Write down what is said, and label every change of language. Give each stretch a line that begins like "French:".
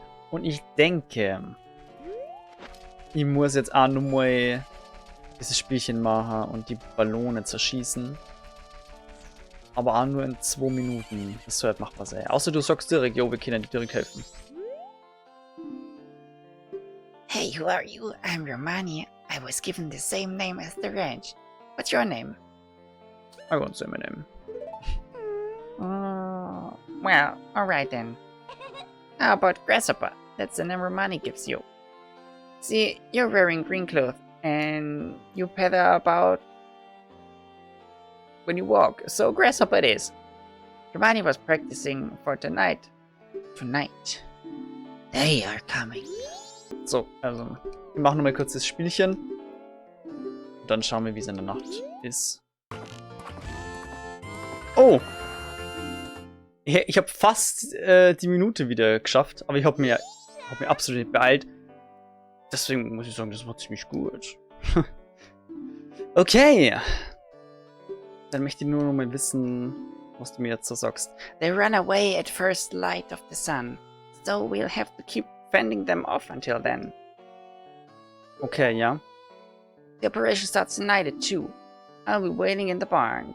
German: Und ich denke, ich muss jetzt auch nochmal dieses Spielchen machen und die Ballone zerschießen. Aber auch nur in 2 Minuten. Das sollte machbar sein. Außer du sagst direkt, jo, wir können dir direkt helfen.
English: Hey, who are you? I'm Romani. I was given the same name as the ranch. What's your name? I won't say my name. Well, alright then. How about Grasshopper? That's the name Romani gives you. See, you're wearing green clothes, and you peddle about when you walk, so Grasshopper it is. Romani was practicing for tonight. Tonight. They are coming.
German: So, also, wir machen nochmal kurz das Spielchen. Und dann schauen wir, wie es in der Nacht ist. Oh! Ich habe fast die Minute wieder geschafft, aber ich habe mir absolut nicht beeilt. Deswegen muss ich sagen, das war ziemlich gut. Okay. Dann möchte ich nur noch mal wissen, was du mir jetzt so sagst.
English: They run away at first light of the sun, so we'll have to keep fending them off until then.
German: Okay, ja.
English: The operation starts tonight at 2. I'll be waiting in the barn.